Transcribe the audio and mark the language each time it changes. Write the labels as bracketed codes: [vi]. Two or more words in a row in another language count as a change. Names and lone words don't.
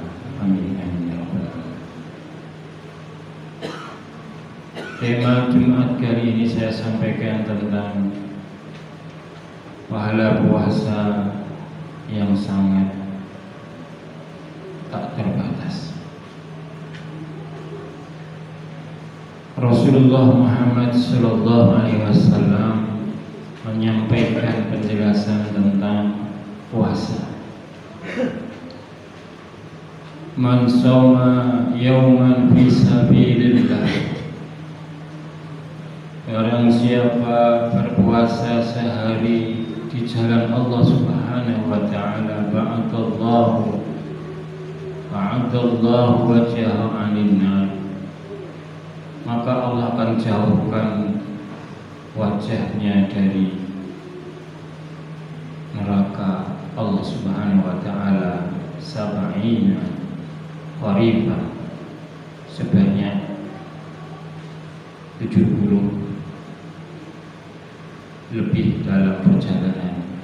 [ar] آمين آمين يا رب العالمين. [id] Tema Jumat kali ini saya sampaikan tentang pahala puasa yang sangat tak terbatas. Rasulullah Muhammad [ar] صلى الله عليه وسلم [id] menyampaikan penjelasan tentang puasa. [ar] من صام يوما في سبيل الله, [id] barang siapa berpuasa sehari di jalan Allah [ar] سبحانه وتعالى, [id] ba'adallahu [ar] وجهه عن النار, [id] maka Allah akan jauhkan wajahnya dari neraka Allah [ar] سبحانه وتعالى سبعين خريفا, [id] sebanyak 70 lebih dalam perjalanan.